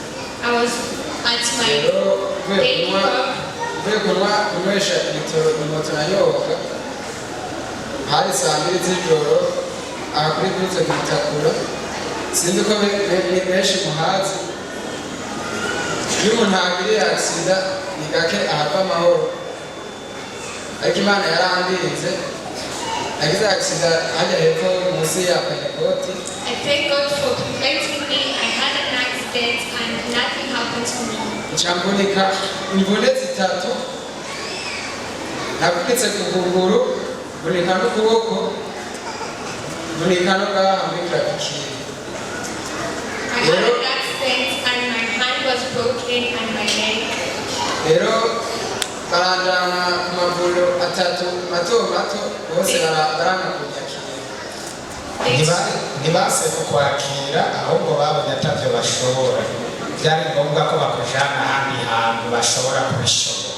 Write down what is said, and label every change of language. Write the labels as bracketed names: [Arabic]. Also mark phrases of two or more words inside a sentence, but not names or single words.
[Rundi] Rero mvuye kunywesha ibitoro imoto nayoboka hari saa 2 z'ijoro aha kuri Groupe Mutakura. Sinzi ko benshi muhazi. Iyo umuntu agiriye agisida ni gake ahava amahoro, ariko Imana yarandinze. Nagize agisida hajya hepfo munsi ya Pentecote. [English] I thank God for preventing me. I had an accident and nothing happened to me. [Rundi] Ncambunika imvune zitatu, navunitse ku kuguru, mvunika n'ukuboko, mvunika no ngaha muri clavicle. [English] I had an accident and my hand was broken and my leg. [Rundi] Rero barandana ku mavuriro atatu mato bose baranga kunyakira. Ntibase kukwakira ahubwo babonye atavyo bashobora. Byari ngombwa ko bakujana ahandi hantu bashobora kubishobora.